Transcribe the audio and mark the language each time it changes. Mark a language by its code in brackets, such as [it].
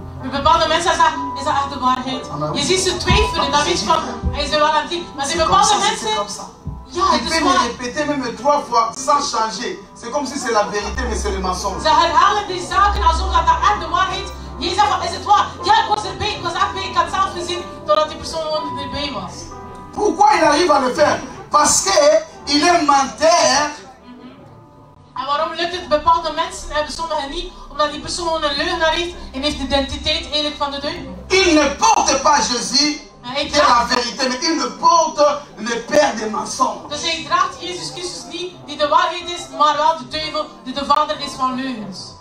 [nl] Bepaalde mensen zeggen, is dat echt de waarheid? Je ziet ze twijfelen, dan weet je van, hij is er wel aan het liegen. Maar er zijn bepaalde mensen, ja, het is waar. [fr] Il peut me répéter même 3 fois sans changer. C'est comme si c'est la vérité, mais c'est le mensonge. [nl] Ze herhalen die zaken alsof dat echt de waarheid. Je zegt van, is het waar? Ja, ik was erbij, ik was echt bij, ik had het zelf gezien, doordat die persoon gewoon erbij was. [fr] Pourquoi il arrive à le faire? Parce qu'il est menteur. [nl] En waarom lukt het bepaalde mensen en sommigen niet? Omdat die persoon een leugenaar heeft en heeft de identiteit eigenlijk van de duivel. [fr] Il ne porte pas Jésus, qui est la vérité, mais il ne porte le père des mensonges. [nl] Dus hij draagt Jezus Christus niet, die de waarheid is, maar wel de duivel, die de vader is van leugens.